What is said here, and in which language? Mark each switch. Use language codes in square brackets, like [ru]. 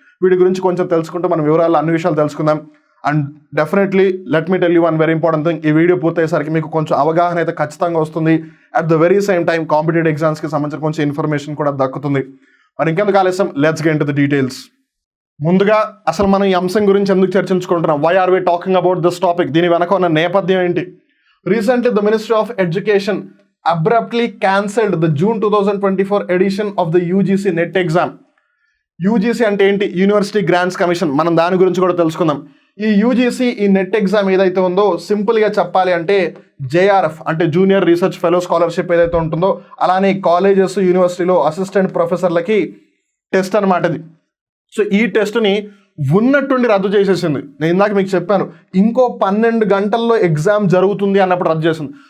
[te] వీటి గురించి కొంచెం తెలుసుకుంటూ మనం వివరాలు అన్ని విషయాలు తెలుసుకుందాం. [en] And definitely let me tell you one very important thing. [te] ఈ వీడియో పూర్తయ్యేసరికి మీకు కొంచెం అవగాహన అయితే ఖచ్చితంగా వస్తుంది. [en] at the very same time [te] competitive ఎగ్జామ్స్కి సంబంధించిన కొంచెం ఇన్ఫర్మేషన్ కూడా దక్కుతుంది. మరి ఇంకెందుకు ఆలస్యం, [en] Let's get into the details. [te] ముందుగా అసలు మనం ఈ అంశం గురించి ఎందుకు చర్చించుకుంటున్నాం? [en] Why are we talking about this topic? [te] దీని వెనక ఉన్న నేపథ్యం ఏంటి? [en] Recently, the Ministry of Education abruptly cancelled the June 2024 edition of the UGC NET exam. [te] UGC అంటే ఏంటి? University grants commission. మనం దాని గురించి కూడా తెలుసుకుందాం. ఈ యూజీసీ ఈ నెట్ ఎగ్జామ్ ఏదైతే ఉందో సింపుల్గా చెప్పాలి అంటే జేఆర్ఎఫ్ అంటే జూనియర్ రీసెర్చ్ ఫెలో స్కాలర్షిప్ ఏదైతే ఉంటుందో, అలానే కాలేజెస్, యూనివర్సిటీలో అసిస్టెంట్ ప్రొఫెసర్లకి టెస్ట్ అనమాట ఇది. సో ఈ టెస్ట్ని ఉన్నట్టుండి రద్దు చేసేసింది. నేను ఇందాక మీకు చెప్పాను, ఇంకో 12 గంటల్లో ఎగ్జామ్ జరుగుతుంది అన్నప్పుడు రద్దు చేసింది.